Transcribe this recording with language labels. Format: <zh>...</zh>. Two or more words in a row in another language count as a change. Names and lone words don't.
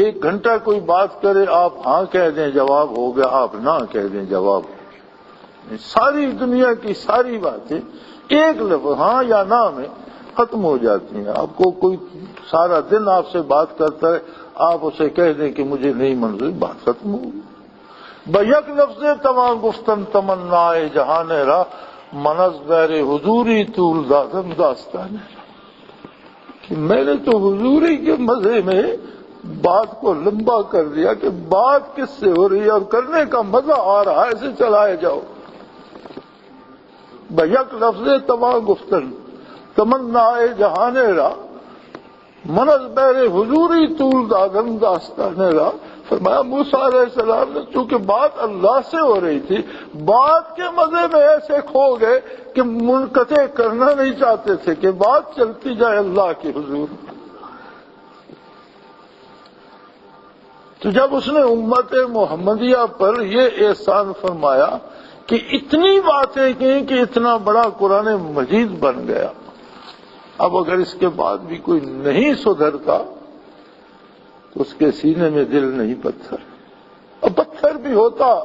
<ur>ایک گھنٹہ کوئی بات کرے، آپ ہاں کہہ دیں جواب ہو گیا، آپ نہ کہہ دیں جواب ہو گیا۔ ساری دنیا کی ساری باتیں ایک لفظ ہاں یا نہ میں ختم ہو جاتی ہیں۔ آپ کو کوئی سارا دن آپ سے بات کرتا ہے، آپ اسے کہہ دیں کہ مجھے نہیں منظور، بات ختم ہو گئی۔</ur> <fa>بیک لفظ تمام گفتن تمنائے جہان را، منز بیر حضوری طول دادم داستان،</fa> <ur>کہ میں نے تو حضوری کے مزے میں بات کو لمبا کر دیا کہ بات کس سے ہو رہی ہے اور کرنے کا مزہ آ رہا ہے، اسے چلائے جاؤ۔</ur> <fa>بیک لفظ تمام گفتن تمنائے جہان را، منز بیر حضوری طول دادم داستان را۔</fa> <ur>فرمایا موسیٰ</ur> <ar>علیہ السلام</ar> <ur>نے چونکہ بات اللہ سے ہو رہی تھی، بات کے مزے میں ایسے کھو گئے کہ منقطع کرنا نہیں چاہتے تھے کہ بات چلتی جائے اللہ کے حضور۔ تو جب اس نے امت محمدیہ پر یہ احسان فرمایا کہ اتنی باتیں کی کہ اتنا بڑا قرآن مجید بن گیا، اب اگر اس کے بعد بھی کوئی نہیں سدھرتا تو اس کے سینے میں دل نہیں پتھر، اور پتھر بھی ہوتا۔</ur>